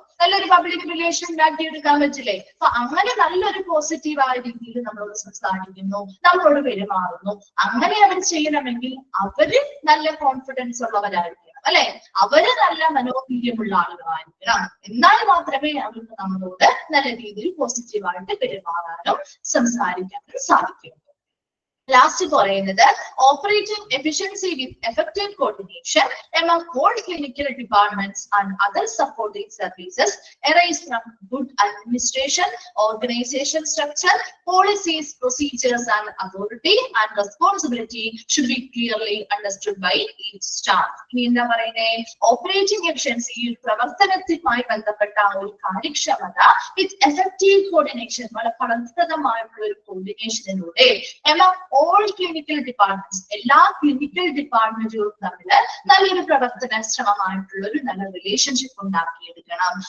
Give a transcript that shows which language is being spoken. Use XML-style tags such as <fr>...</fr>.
<ml>നല്ലൊരു public relation ഉണ്ടാക്കിയെടുക്കാൻ പറ്റില്ലേ? അപ്പൊ അങ്ങനെ നല്ലൊരു പോസിറ്റീവായ രീതിയിൽ നമ്മളോട് സംസാരിക്കുന്നു, നമ്മളോട് പെരുമാറുന്നു. അങ്ങനെ അവർ ചെയ്യണമെങ്കിൽ അവര് നല്ല കോൺഫിഡൻസ് ഉള്ളവരായിരിക്കണം, അല്ലെ? അവര് നല്ല മനോവീര്യമുള്ള ആളുകളായിരിക്കണം. എന്നാൽ മാത്രമേ അവർക്ക് നമ്മളോട് നല്ല രീതിയിൽ പോസിറ്റീവായിട്ട് പെരുമാറാനും സംസാരിക്കാനും സാധിക്കൂ. ലാസ്റ്റ് പറയുന്നത്</ml> <en>Operating efficiency with effective coordination among all clinical departments and other supporting services arise from good administration, organization structure, policies, procedures and authority and responsibility should be clearly understood by each staff.</en> <ml>ഇനി എന്താ പറയുന്നത്? Operating efficiency പ്രവർത്തനവുമായി ബന്ധപ്പെട്ട ഒരു കാര്യക്ഷമത</ml> <en>with effective coordination,</en> <ml>വളരെ ഫലപ്രദമായിട്ടുള്ള ഒരു കോർഡിനേഷനിലൂടെ</ml> <en>among all clinical departments,</en> <ml>എല്ലാ ക്ലിനിക്കൽ ഡിപ്പാർട്ട്മെന്റുകളും തമ്മിൽ നല്ലൊരു പ്രവർത്തന ശ്രമമായിട്ടുള്ള ഒരു നല്ല റിലേഷൻഷിപ്പ് ഉണ്ടാക്കിയെടുക്കണം.</ml>